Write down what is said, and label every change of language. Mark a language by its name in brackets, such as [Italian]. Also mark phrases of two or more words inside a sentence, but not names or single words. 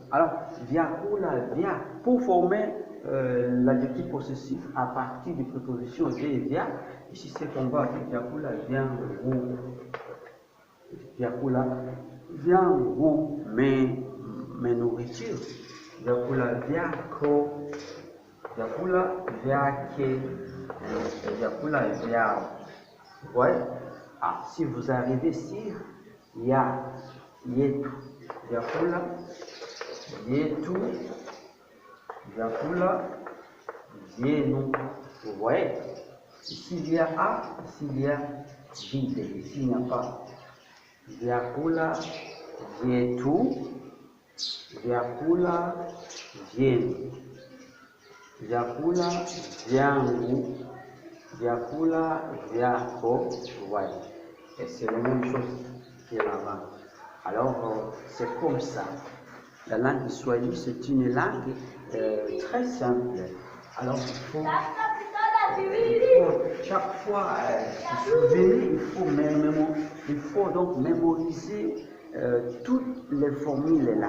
[French] Alors, [Swahili] Vyakula via, [French] pour former l'adjectif possessif à partir des prépositions de et via, ici c'est qu'on va dire Vyakula vient ou. Vyakula vient ou mes nourritures. [Swahili] Vyakula vyako. Vyakula vyake. Vyakula vyao. [French] Vous voyez? Ah, si vous arrivez sur [Swahili] ya, yetu. Vyakula yetu. Vyakula vyenu. [French] Vous voyez? Ici il y a A, ici il y a vide. Ici il n'y a pas. [Swahili] Vyakula vyetu. Vyakula vyenu. Vyakula vyangu. Vyakula vyako. [French] Vous voyez? Et c'est la même chose que là-bas. Alors, c'est comme ça. La langue du Swahili, c'est une langue très simple. Alors, chaque fois se souvenir, il faut donc mémoriser toutes les formules là.